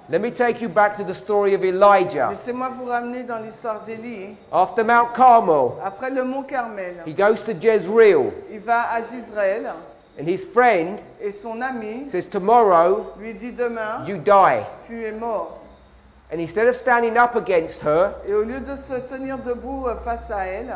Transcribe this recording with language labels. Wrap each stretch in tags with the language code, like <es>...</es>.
<en>Let me take you back to the story of Elijah.</en> <fr>Laissez-moi vous ramener dans l'histoire d'Élie.</fr> <en>After Mount Carmel,</en> <fr>Après le mont Carmel,</fr> <en>he goes to Jezreel,</en> <fr>il va à Jezreel</fr> <en>and his friend</en> <fr>et son ami</fr> <en>says, tomorrow</en> <fr>lui dit demain,</fr> <en>you die.</en> <fr>tu es mort.</fr> <en>And instead of standing up against her,</en> <fr>Et au lieu de se tenir debout face à elle,</fr>